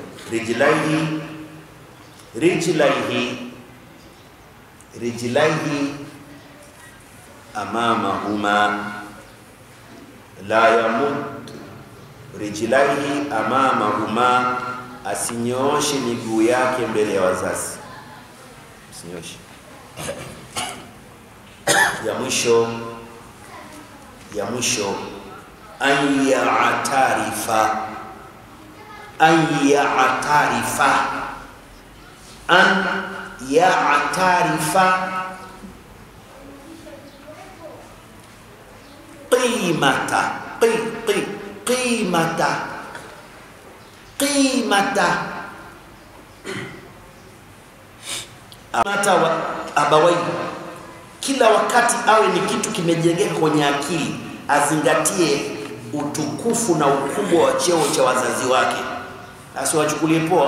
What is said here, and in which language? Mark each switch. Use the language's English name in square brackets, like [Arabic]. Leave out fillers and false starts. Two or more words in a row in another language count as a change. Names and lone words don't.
[Arabic] رجليه، رجليه، رجليه أمامهما، لا يمد رجليه أمامهما, [Swahili] asinyooshe miguu yake mbele ya wazazi, asinyooshe. Ya mwisho [Arabic] أن يعترف، أن يعترف، أن يعترف قيمة، قيمة، قيمة والأبوين. [Swahili] Kila wakati awe ni kitu kimejengeka kwenye akili, azingatie utukufu na ukubwa wa cheo cha wazazi wake, asiwachukulie poa.